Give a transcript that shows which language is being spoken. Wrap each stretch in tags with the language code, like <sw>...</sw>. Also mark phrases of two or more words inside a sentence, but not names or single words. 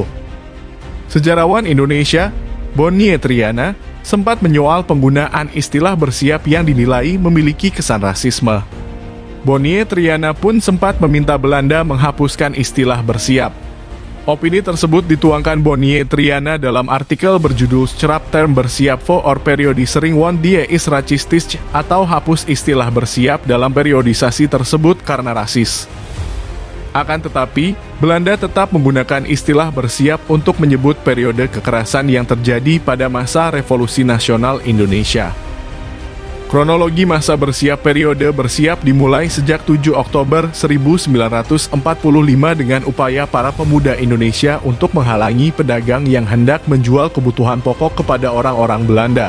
<id>Sejarawan Indonesia, Bonnie Triana, sempat menyoal penggunaan istilah bersiap yang dinilai memiliki kesan rasisme. Bonnie Triana pun sempat meminta Belanda menghapuskan istilah bersiap. Opini tersebut dituangkan Bonnie Triana dalam artikel berjudul Scrap Term Bersiap voor Periodisering want die is racistisch atau hapus istilah bersiap dalam periodisasi tersebut karena rasis. Akan tetapi, Belanda tetap menggunakan istilah bersiap untuk menyebut periode kekerasan yang terjadi pada masa Revolusi Nasional Indonesia. Kronologi masa bersiap periode bersiap dimulai sejak 7 Oktober 1945 dengan upaya para pemuda Indonesia untuk menghalangi pedagang yang hendak menjual kebutuhan pokok kepada orang-orang Belanda.</id>